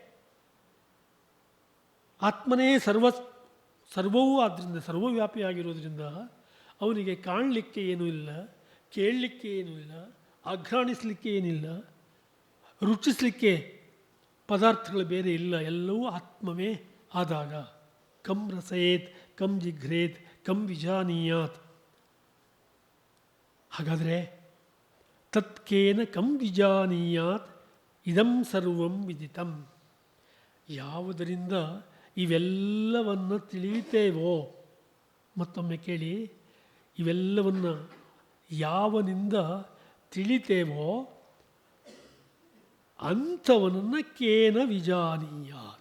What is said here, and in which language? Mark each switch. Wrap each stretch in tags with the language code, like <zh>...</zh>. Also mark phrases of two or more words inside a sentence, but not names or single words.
<kn>ಆತ್ಮನೇ ಸರ್ವವೂ ಆದ್ದರಿಂದ ಸರ್ವವ್ಯಾಪಿಯಾಗಿರೋದ್ರಿಂದ ಅವನಿಗೆ ಕಾಣಲಿಕ್ಕೆ ಏನೂ ಇಲ್ಲ, ಕೇಳಲಿಕ್ಕೆ ಏನೂ ಇಲ್ಲ, ಆಘ್ರಾಣಿಸಲಿಕ್ಕೆ ಏನಿಲ್ಲ, ರುಚಿಸಲಿಕ್ಕೆ ಪದಾರ್ಥಗಳು ಬೇರೆ ಇಲ್ಲ. ಎಲ್ಲವೂ ಆತ್ಮವೇ ಆದಾಗ</kn> <sa>ಕಂ ರಸಯೇತ್ ಕಂ ಜಿಘ್ರೇತ್ ಕಂ ವಿಜಾನೀಯಾತ್. ಹಾಗಾದರೆ ತತ್ಕೇನ ಕಂ ವಿಜಾನೀಯಾತ್ ಇದಂ ಸರ್ವಂ ವಿದಿತಂ.</sa> <kn>ಯಾವುದರಿಂದ ಇವೆಲ್ಲವನ್ನು ತಿಳಿಯುತ್ತೇವೋ, ಮತ್ತೊಮ್ಮೆ ಕೇಳಿ, ಇವೆಲ್ಲವನ್ನು ಯಾವನಿಂದ ತಿಳಿತೇವೋ ಅಂಥವನನ್ನು</kn> <sa>ಕೇನ ವಿಜಾನೀಯಾತ್.</sa>